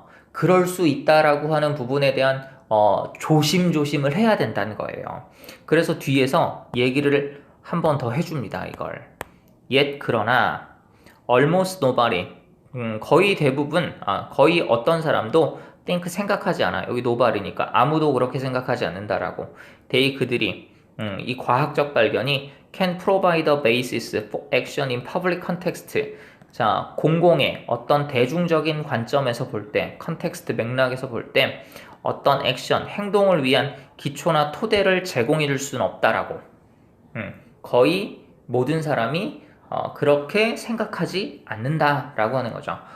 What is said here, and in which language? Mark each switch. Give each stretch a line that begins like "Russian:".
Korean: 그럴 수 있다라고 하는 부분에 대한 조심조심을 해야 된다는 거예요. 그래서 뒤에서 얘기를 한 번 더 해줍니다. 이걸. Yet 그러나
English: almost nobody,
Korean: 거의 대부분, 거의 어떤 사람도 think 생각하지 않아. 여기 nobody니까 아무도 그렇게 생각하지 않는다라고. 그들이 이 과학적 발견이
English: can provide a basis for action in public context.
Korean: 자, 공공의 어떤 대중적인 관점에서 볼 때, 컨텍스트 맥락에서 볼 때 어떤 액션, 행동을 위한 기초나 토대를 제공해 줄 수는 없다라고. 거의 모든 사람이 그렇게 생각하지 않는다라고 하는 거죠.